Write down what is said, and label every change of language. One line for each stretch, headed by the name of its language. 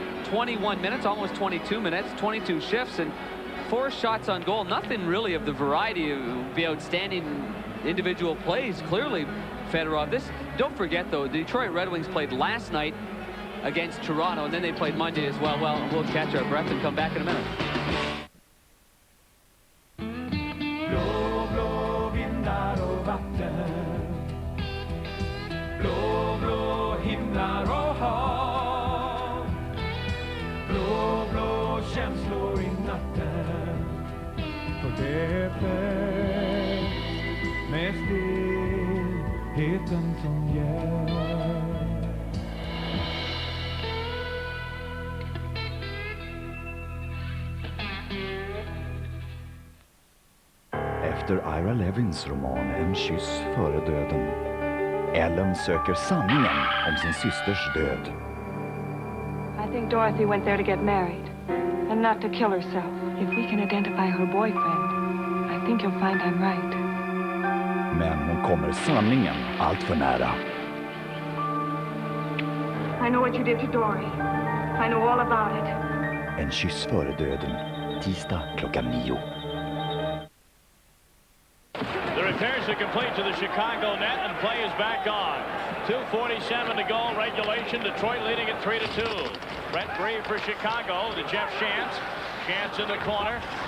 English: 21 minutes, almost 22 minutes, 22 shifts, and 4 shots on goal. Nothing really of the variety of the outstanding individual plays. Clearly, Fedorov. Don't forget, though, the Detroit Red Wings played last night against Toronto, and then they played Monday as well. Well, we'll catch our breath and come back in a minute.
Swedish: Blå, blå vindar och vatten. Blå, blå himlar och hav. Blå, blå känslor i natten. För det är färd med stillheten som gör. Efter Ira Levins roman En kyss före döden. Ellen söker sanningen om sin systers död.
English: I think Dorothy went there to get married, and not to kill herself. If we can identify her boyfriend, I think you'll find I'm right.
Swedish: Men hon kommer sanningen allt för nära.
English: I know what you did to Dory. I know all about it.
Swedish: En kyss före döden. Tisdag klockan 9.
English: The repairs are complete to the Chicago net, and play is back on. 2:47 to go, regulation. Detroit leading at 3-2. Brett Bree for Chicago to Jeff Shantz. Chance in the corner.